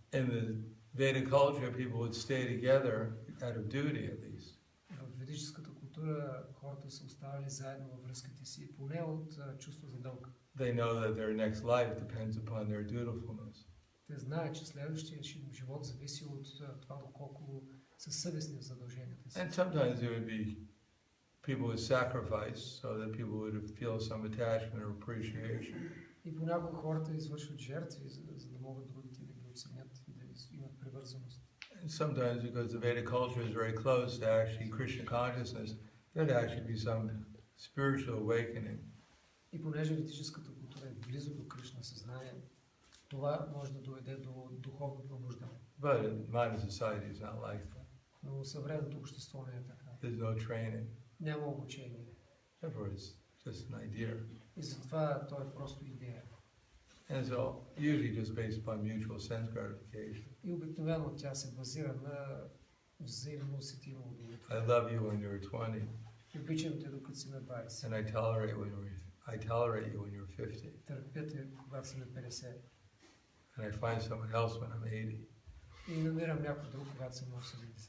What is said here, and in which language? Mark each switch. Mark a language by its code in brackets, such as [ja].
[en] In the Vedic culture, people would stay together out of duty at least. [bg] В ведическата култура хората са оставали заедно във връзките си, поне от чувство за дълг. [en] They know that their next life depends upon their dutifulness. [bg] Те знаят, че следващия живот зависи от това доколко са съвестни в задълженията си. [en] And sometimes there would be people would sacrifice so that people would feel some attachment or appreciation. [bg] И понякога хората извършват жертви, за да могат другите да ги оценят и да имат привързаност. [en] And sometimes because the Vedic culture is very close to actually Krishna consciousness, there'd actually be some spiritual awakening. [bg] И понеже ведическата култура е близо до Кришна съзнание, това може да доведе до духовно пробуждане. [en] But modern society is not like that. [bg] Но съвременното общество не е така. [en] There's no training. [bg] Няма обучение. [en] Therefore, it's just an idea. [bg] И затова то е просто идея. [en] And so, usually just based upon mutual sense gratification. [bg] И обикновено тя се базира на взаимно усетимо [en] I [bg] удовлетворение. [en] love you when you're 20, [bg] Обичам те докато си на 20. [en] and I tolerate you when you're 50, [bg] Търпя те, когато си на 50. [en] and I find someone else when I'm 80. [bg] И намирам някой друг, когато съм на 80.